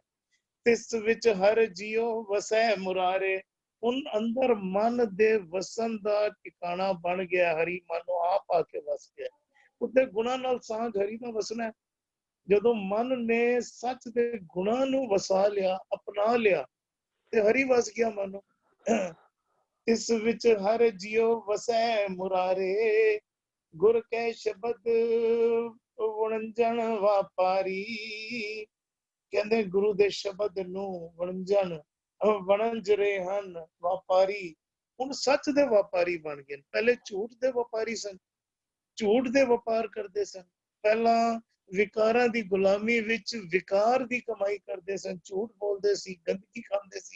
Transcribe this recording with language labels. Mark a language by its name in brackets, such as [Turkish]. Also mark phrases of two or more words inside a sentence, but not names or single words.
[Punjabi] ਤਿਸ ਵਿੱਚ ਹਰ ਜੀਉ ਵਸੈ ਮੁਰਾਰੇ, ਹੁਣ ਅੰਦਰ ਮਨ ਦੇ ਵਸਣ ਦਾ ਟਿਕਾਣਾ ਬਣ ਗਿਆ। ਹਰੀ ਮਨੋਂ ਆਪ ਆ ਕੇ ਵਸ ਗਿਆ। ਉੱਤੇ ਗੁਣਾ ਨਾਲ ਸਾਂਝ ਹਰੀ ਦਾ ਵਸਣਾ। ਜਦੋਂ ਮਨ ਨੇ ਸੱਚ ਦੇ ਗੁਣਾ ਨੂੰ ਵਸਾ ਲਿਆ, ਅਪਣਾ ਲਿਆ, ਤੇ ਹਰੀ ਵਸ ਗਿਆ ਮਨੋਂ। ਤਿਸ ਵਿਚ ਹਰ ਜੀਓ ਵਸੈ ਮੁਰਾਰੇ ਗੁਰ ਕੈ ਸ਼ਬਦ ਵਣੰਜਨ ਵਾਪਾਰੀ। ਕਹਿੰਦੇ ਗੁਰੂ ਦੇ ਸ਼ਬਦ ਨੂੰ ਵਣਜ ਰਹੇ ਹਨ ਵਪਾਰੀ। ਹੁਣ ਸੱਚ ਦੇ ਵਪਾਰੀ ਬਣ ਗਏ। ਪਹਿਲੇ ਝੂਠ ਦੇ ਵਪਾਰੀ ਸਨ, ਝੂਠ ਦੇ ਵਪਾਰ ਕਰਦੇ ਸਨ। ਪਹਿਲਾਂ ਵਿਕਾਰਾਂ ਦੀ ਗੁਲਾਮੀ ਵਿੱਚ ਵਿਕਾਰ ਦੀ ਕਮਾਈ ਕਰਦੇ ਸਨ, ਝੂਠ ਬੋਲਦੇ ਸੀ, ਗੰਦਗੀ ਖਾਂਦੇ ਸੀ।